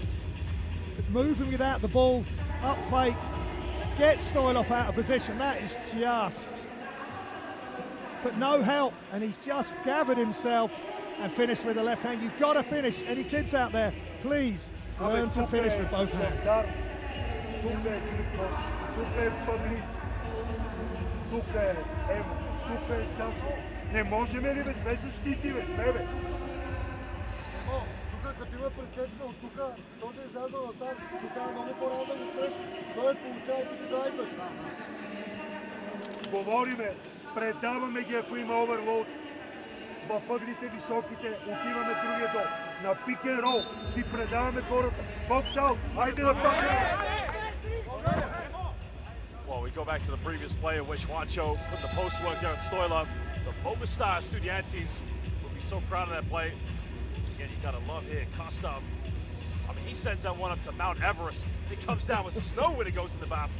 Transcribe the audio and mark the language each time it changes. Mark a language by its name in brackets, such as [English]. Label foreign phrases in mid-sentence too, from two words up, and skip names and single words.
[English] Moving without the ball, up fake, gets Stoilov out of position. That is just, but no help, and he's just gathered himself and finished with the left hand. You've got to finish. Any kids out there, please learn to finish with both hands. [Bulgarian] Не можем ли бе, две защити бе, бе. Тук като има пресечка от тук, този е излязъл на там, тук е много по-рано да го спреш, той получава и ти да идваш. Говориме, предаваме ги ако има оверлоуд. В ъглите високите, отиваме другия долу. На [English] pick and roll [Bulgarian] си предаваме хората. [English] box out, [Bulgarian] хайде да пакаме! [English] Well, we go back to the previous play in which Juancho put the post work there on Stoilov. The Popestar Estudiantes will be so proud of that play. Again, you gotta love here, Kostov. I mean, he sends that one up to Mount Everest. It comes down with snow when it goes in the basket.